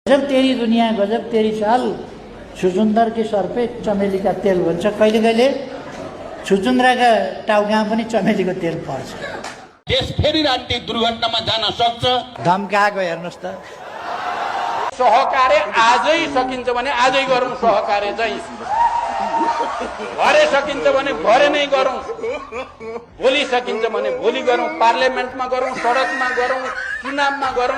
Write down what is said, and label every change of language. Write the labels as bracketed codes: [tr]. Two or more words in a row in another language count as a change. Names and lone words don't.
[hi] गजब तेरी दुनिया गजब तेरी चाल, छुचुन्दर के सर पे चमेली का तेल भन्छ। [ne] कहिले कहिले छुचुन्द्राका टाउकामा पनि चमेलीको तेल पर्छ। देश फेरि राजनीतिक दुर्घटनामा जान सक्छ। धम्काएको हेर्नुहोस् त। सहकार्य आजै सकिन्छ भने आजै गरौँ, सहकार्य चाहिँ भरे सकिन्छ भने भरे नै गरौँ, भोलि सकिन्छ भने भोलि गरौँ, पार्लियामेन्टमा गरौँ, सडकमा गरौँ, चुनावमा गरौँ।